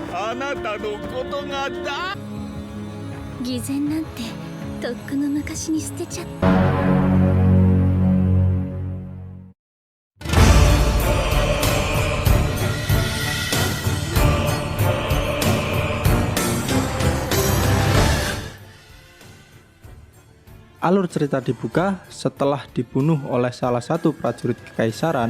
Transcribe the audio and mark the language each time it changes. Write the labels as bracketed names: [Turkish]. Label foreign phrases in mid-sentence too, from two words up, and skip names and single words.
[Japanese] あなたのことがだ。偽善なんてとっくの昔に捨てちゃった。 [Indonesian] Alur cerita dibuka setelah dibunuh oleh salah satu prajurit kekaisaran.